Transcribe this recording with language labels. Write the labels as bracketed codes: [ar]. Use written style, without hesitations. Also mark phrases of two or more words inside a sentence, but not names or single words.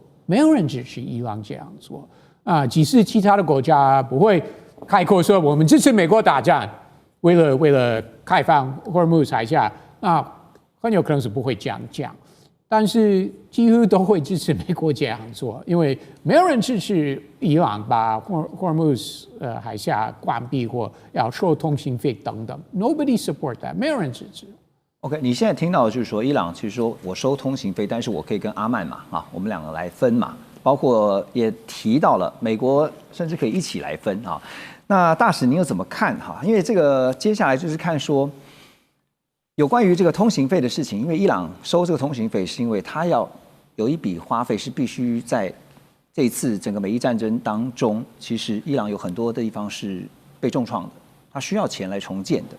[zh] 沒有人支持伊朗這樣做啊！即使其他的國家不會開口說我們支持美國打仗，為了開放荷爾木斯海峽，那很有可能是不會這樣講。但是幾乎都會支持美國這樣做，因為沒有人支持伊朗把荷爾木斯海峽關閉或要收通行費等等。 [en] Nobody support that， [zh] 沒有人支持。 OK， 你現在聽到的就是說，伊朗其實說我收通行費，但是我可以跟阿曼嘛，我們兩個來分嘛，包括也提到了美國甚至可以一起來分啊。那大使您又怎麼看哈？因為這個接下来就是看說有關於這個通行費的事情，因為伊朗收這個通行費是因為他要有一筆花費是必須在這一次整個美伊戰爭當中，其實伊朗有很多的地方是被重創的，他需要錢來重建的。